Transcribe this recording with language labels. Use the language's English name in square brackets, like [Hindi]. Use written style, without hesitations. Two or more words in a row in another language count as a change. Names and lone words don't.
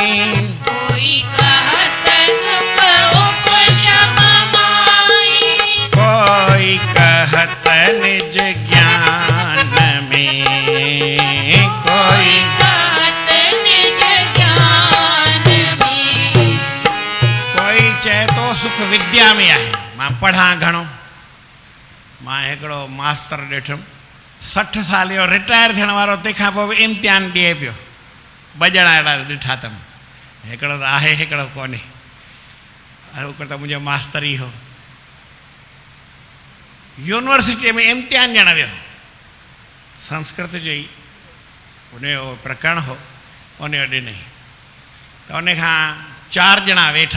[Hindi] कोई कहत सुख उपशम माहे। कोई कहत निज ज्ञान में, कोई कहत निज ज्ञान में। [Sindhi] कोई चए तो सुख विद्या में आहे। मां पढ़ां घणो, मां हिकिड़ो मास्टर ॾिठुमि 60 साल जो रिटायर थियण वारो, तंहिंखां पोइ बि इम्तिहान ॾिए पियो। 2 ॼणा अहिड़ा ॾिठा अथमि, हिकिड़ो त आहे हिकिड़ो कोन्हे। हिकिड़ो त मुंहिंजो मास्तर ई हो, यूनिवर्सिटीअ में इम्तिहान ॾियणु वियो, संस्कृत जो ई उनजो प्रकरण हो, उनजो ॾिनई त उन खां 4 ॼणा वेठा।